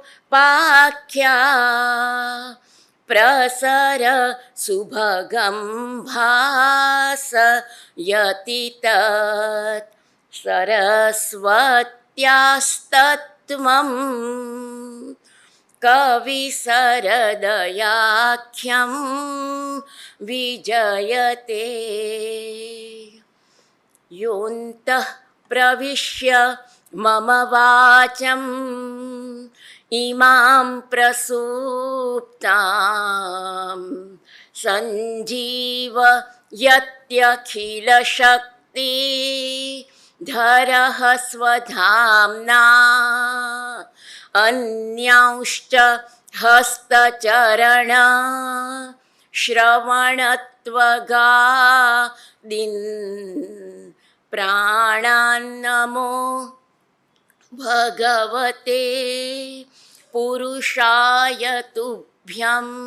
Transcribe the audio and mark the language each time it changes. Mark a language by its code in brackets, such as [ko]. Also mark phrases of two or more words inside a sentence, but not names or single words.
[sa] પાખ્યા પ્રસર સુભગમ ભાસ યતિ તત સરસ્વત્યાસ્તત્વમ કવિશરદયાખ્યમ વિજયતે યોऽन्तઃ પ્રવિશ્ય મમ વાચમ इमां प्रसूप्तां सञ्जीवयत्यखिलशक्ति धरः स्वधाम्ना अन्यांश्च हस्तचरण श्रवणत्वगादीन् प्राणान्नमो भगवते पुरुषाय तुभ्यम्.